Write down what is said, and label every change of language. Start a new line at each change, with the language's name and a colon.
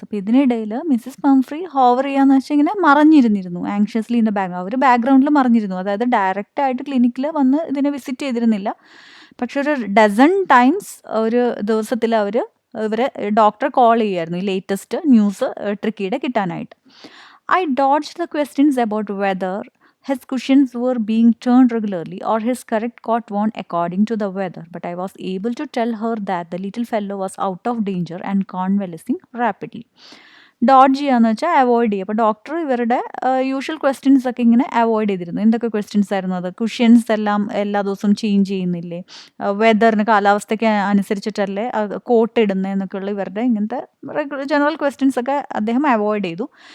Malayalam: അപ്പോൾ ഇതിനിടയിൽ Mrs പംഫ്രി hover ചെയ്യാന്ന് വെച്ചാൽ ഇങ്ങനെ മറഞ്ഞിരുന്നിരുന്നു.
English: anxiously in the background,
Malayalam: അവർ ബാക്ക്ഗ്രൗണ്ടിൽ മറിഞ്ഞിരുന്നു. അതായത് ഡയറക്റ്റായിട്ട് ക്ലിനിക്കിൽ വന്ന് ഇതിനെ വിസിറ്റ് ചെയ്തിരുന്നില്ല. പക്ഷെ ഒരു ഡസൺ ടൈംസ് ഒരു ദിവസത്തിൽ ഇവരെ ഡോക്ടർ കോൾ ചെയ്യുമായിരുന്നു ഈ ലേറ്റസ്റ്റ് ന്യൂസ് ട്രിക്കിയുടെ കിട്ടാനായിട്ട്.
English: I dodged the questions about whether his cushions were being turned regularly or his correct cot worn according to the weather, but I was able to tell her that the little fellow was out of danger and convalescing rapidly.
Malayalam: Dodge ചെയ്യാന്ന് വെച്ചാൽ avoid ചെയ്യുക. അപ്പോൾ doctor ഇവരുടെ usual questions ഒക്കെ ഇങ്ങനെ avoid ചെയ്തിരുന്നു. എന്തൊക്കെ questions ആയിരുന്നു അത്? കുഷ്യൻസ് എല്ലാം എല്ലാ ദിവസവും ചേഞ്ച് ചെയ്യുന്നില്ലേ? വെതറിന്, കാലാവസ്ഥയ്ക്ക് അനുസരിച്ചിട്ടല്ലേ കോട്ട് ഇടുന്നത് എന്നൊക്കെയുള്ള ഇവരുടെ ഇങ്ങനത്തെ ജനറൽ ക്വസ്റ്റ്യൻസ് ഒക്കെ അദ്ദേഹം അവോയ്ഡ് ചെയ്തു.